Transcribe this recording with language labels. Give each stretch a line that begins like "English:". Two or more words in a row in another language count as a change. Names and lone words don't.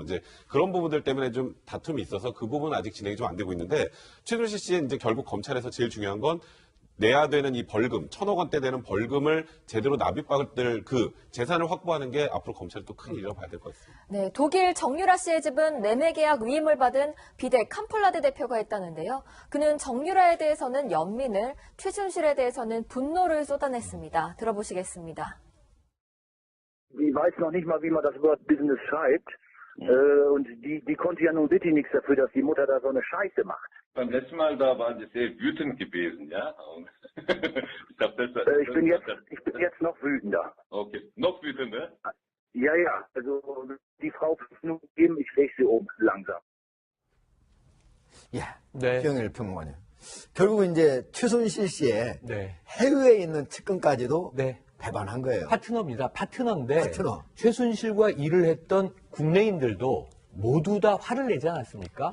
Korean: 이제 그런 부분들 때문에 좀 다툼이 있어서 그 부분은 아직 진행이 좀 안 되고 있는데 최순실 씨는 이제 결국 검찰에서 제일 중요한 건 내야 되는 이 벌금, 1,000억 원대 되는 벌금을 제대로 납입받을 그 재산을 확보하는 게 앞으로 검찰이 또 큰 일이라고 봐야 될 것 같습니다. 네, 독일 정유라 씨의 집은 매매 계약 위임을 받은 비덱 캄플라데 대표가 했다는데요. 그는 정유라에 대해서는 연민을, 최순실에 대해서는 분노를 쏟아냈습니다. 들어보시겠습니다.
German: Die weiß noch nicht mal, wie man das Wort Business schreibt. Und die konnte ja nun wirklich nichts dafür, dass die Mutter da so eine Scheiße macht. Beim letzten Mal, da waren Sie sehr wütend gewesen, ja? Und ich glaube, ich bin jetzt noch wütender. Okay, noch wütender? Ja, also die Frau nur geben, ich lege sie um, langsam.
Korean: 예, 네. 기영일 평론가님. 결국 이제 최순실 씨의 네. 해외에 있는 측근까지도 네. 배반한 거예요. 파트너입니다. 파트너인데 파트너. 최순실과 일을 했던 국내인들도 모두 다 화를 내지 않았습니까?